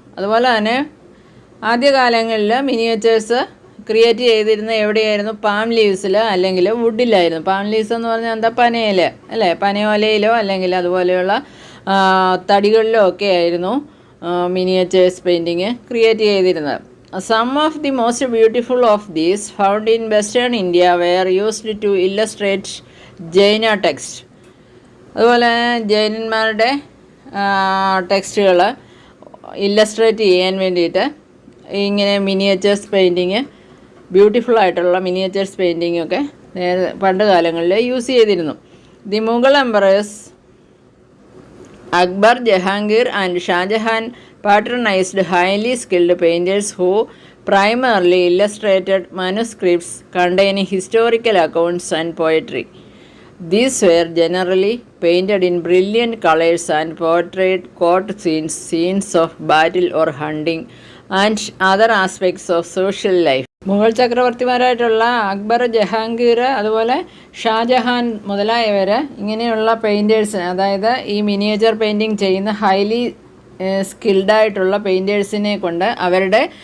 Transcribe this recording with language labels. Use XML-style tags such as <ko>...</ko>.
<ml>അതുപോലെ തന്നെ ആദ്യകാലങ്ങളിൽ മിനിയേച്ചേഴ്സ് ക്രിയേറ്റ് ചെയ്തിരുന്ന എവിടെയായിരുന്നു? പാം ലീവ്സിൽ അല്ലെങ്കിൽ വുഡിലായിരുന്നു. പാം ലീവ്സ് എന്ന് പറഞ്ഞാൽ എന്താ? പനയിൽ അല്ലേ? പനയോലയിലോ അല്ലെങ്കിൽ അതുപോലെയുള്ള തടികളിലോ ഒക്കെ ആയിരുന്നു മിനിയേച്ചേഴ്സ് പെയിൻറ്റിങ് ക്രിയേറ്റ് ചെയ്തിരുന്നത്.</ml> <en>Some of the most beautiful of these found in Western India were used to illustrate Jaina text.</en> <ml>അതുപോലെ ജൈനന്മാരുടെ ടെക്സ്റ്റുകൾ ഇല്ലസ്ട്രേറ്റ് ചെയ്യാൻ വേണ്ടിയിട്ട് ഇങ്ങനെ മിനിയേച്ചേഴ്സ് പെയിൻറ്റിങ്, ബ്യൂട്ടിഫുൾ ആയിട്ടുള്ള മിനിയേച്ചേഴ്സ് പെയിൻറ്റിങ് ഒക്കെ പണ്ട് കാലങ്ങളിൽ യൂസ് ചെയ്തിരുന്നു.</ml> <en>The Mughal emperors Akbar, Jahangir and Shahjahan patronized highly skilled painters who primarily illustrated manuscripts containing historical accounts and poetry. These were generally painted in brilliant colors and portrayed court scenes, scenes of battle or hunting, and other aspects of social life.</en> <ml>Mughal ചക്രവർത്തിമാരായിട്ടുള്ള Akbar, Jahangir, അതുപോലെ ഷാജഹാൻ മുതലായവർ ഇങ്ങനെയുള്ള painters, അതായത് ഈ miniature painting ചെയ്യുന്ന highly സ്കിൽഡായിട്ടുള്ള പെയിൻറ്റേഴ്സിനെ കൊണ്ട് അവരുടെ</ml>